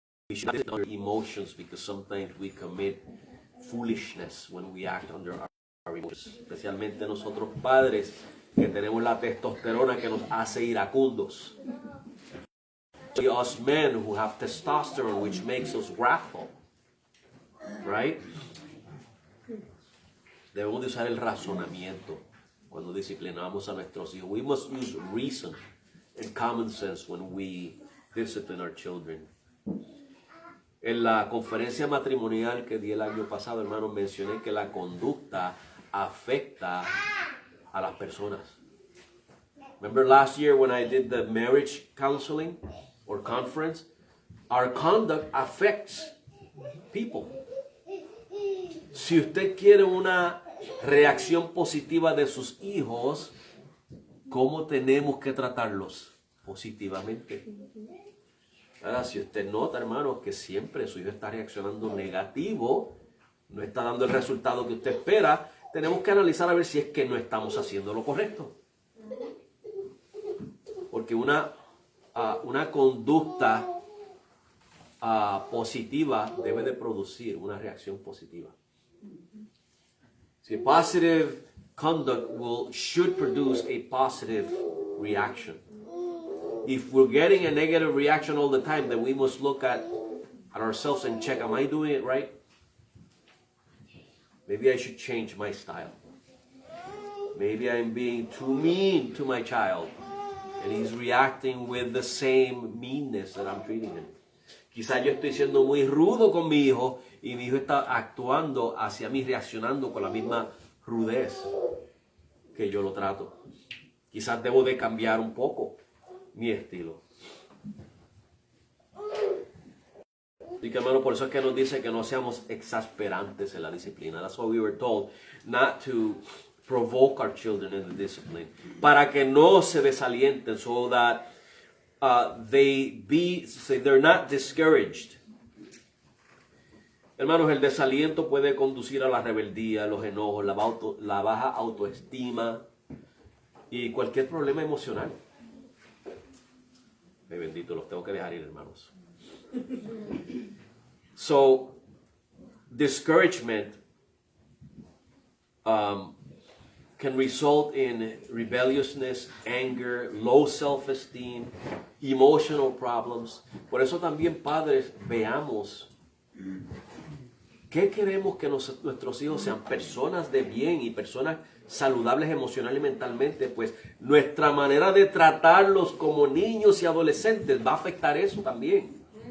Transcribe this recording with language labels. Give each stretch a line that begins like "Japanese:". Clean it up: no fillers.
English: We should not under emotions because sometimes we commit foolishness when we act under our emotions.
Spanish: Especialmente nosotros padres que tenemos la testosterona que nos hace iracundos.
English: Us men who have testosterone which makes us wrathful. Right?
Spanish: Debemos de usar el razonamiento cuando disciplinamos a nuestros hijos.
English: We must use reason and common sense when we discipline our children.
Spanish: En la conferencia matrimonial que di el año pasado, hermano, mencioné que la conducta afecta a las personas.
English: Remember last year when I did the marriage counseling or conference? Our conduct affects people.
Spanish: Si usted quiere una reacción positiva de sus hijos, ¿cómo tenemos que tratarlos? Positivamente. Ahora, si usted nota, hermano, que siempre su hijo está reaccionando negativo, no está dando el resultado que usted espera, tenemos que analizar a ver si es que no estamos haciendo lo correcto. Porque una conducta positiva debe de producir una reacción positiva.
English: See, positive conduct should produce a positive reaction. If we're getting a negative reaction all the time, then we must look at ourselves and check, am I doing it right? Maybe I should change my style. Maybe I'm being too mean to my child, and he's reacting with the same meanness that I'm treating him.
Spanish: Quizás yo estoy siendo muy rudo con mi hijo y mi hijo está actuando hacia mí, reaccionando con la misma rudez que yo lo trato. Quizás debo de cambiar un poco mi estilo. Así que, hermano, por eso es que nos dice que no seamos exasperantes en la disciplina.
English: That's what we were told, not to provoke our children in the discipline.
Spanish: Para que no se desalienten,
English: so that they're not discouraged.
Spanish: Hermanos, el desaliento puede conducir a la rebeldía, los enojos, la baja autoestima y cualquier problema emocional. Ay, bendito, los tengo que dejar ir, hermanos.
English: So, discouragement can result in rebelliousness, anger, low self-esteem, emotional problems.
Spanish: Por eso también, padres, veamos qué queremos que nuestros hijos sean, personas de bien y personas saludables emocional y mentalmente. Pues nuestra manera de tratarlos como niños y adolescentes va a afectar eso también.